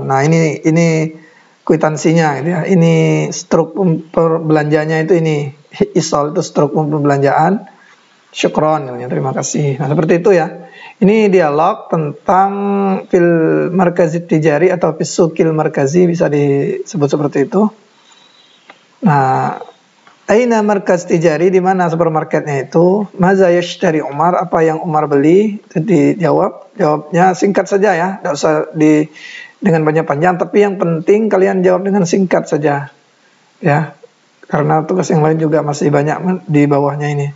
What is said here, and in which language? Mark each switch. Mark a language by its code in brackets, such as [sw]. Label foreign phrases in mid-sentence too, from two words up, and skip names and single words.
[id] Nah, ini kwitansinya gitu ya. Ini struk perbelanjanya itu ini. Isal itu struk pembelanjaan. Syukran namanya, terima kasih. Nah, seperti itu ya. Ini dialog tentang [ar] في المركز التجاري [id] atau [ar] في سوق المركز, [id] bisa disebut seperti itu. Nah, [ar] أين مركز تجاري, [id] di mana supermarketnya itu? [ar] ماذا يشتري عمر, [id] apa yang Umar beli? Itu jawabnya singkat saja ya, tidak usah dengan banyak panjang, tapi yang penting kalian jawab dengan singkat saja. Ya. Karena tugas yang lain juga masih banyak di bawahnya ini.